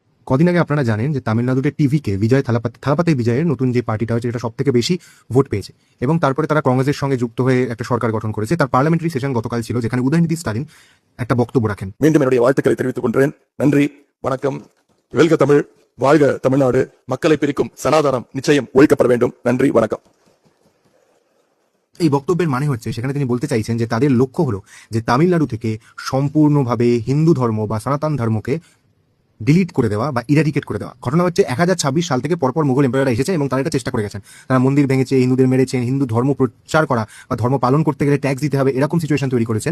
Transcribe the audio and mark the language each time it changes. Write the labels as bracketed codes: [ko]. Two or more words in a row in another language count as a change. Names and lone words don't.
[bn] কদিন আগে আপনারা জানেন যে তামিলনাড়ুতে টিভিকে বিজয় থালাপাতি বিজয়ের নতুন যে পার্টিটা হচ্ছে এটা সব থেকে বেশি ভোট পেয়েছে এবং তারপরে তারা কংগ্রেসের সঙ্গে যুক্ত হয়ে একটা সরকার গঠন করেছে। তার পার্লামেন্টারি সেশন গতকাল ছিল, যেখানে উদয়নিধি স্টালিন একটা বক্তব্য রাখেন। [ta] மீண்டும் என்னுடைய வாழ்த்துக்களை தெரிவித்துக் கொள்கிறேன். நன்றி, வணக்கம். வெல்க தமிழ், வாழ்க தமிழ்நாடு. மக்களை பிரிக்கும் சனாதானம் நிச்சயம் ஒழிக்கப்பட வேண்டும். நன்றி, வணக்கம். [bn] এই বক্তব্যের মানে হচ্ছে সেখানে তিনি বলতে চাইছেন যে তাদের লক্ষ্য হলো যে তামিলনাড়ু থেকে সম্পূর্ণভাবে হিন্দু ধর্ম বা সনাতন ধর্মকে ডিলিট করে দেওয়া বা ইরাডিকেট করে দেওয়া। ঘটনা হচ্ছে 1026 সাল থেকে পরপর মুঘল এম্পায়াররা এসেছে এবং তারা এটা চেষ্টা করে গেছেন। তারা মন্দির ভেঙেছে, হিন্দুদের মেরেছেন, হিন্দু ধর্ম প্রচার করা বা ধর্ম পালন করতে গেলে ট্যাক্স দিতে হবে এরকম সিচুয়েশন তৈরি করেছেন।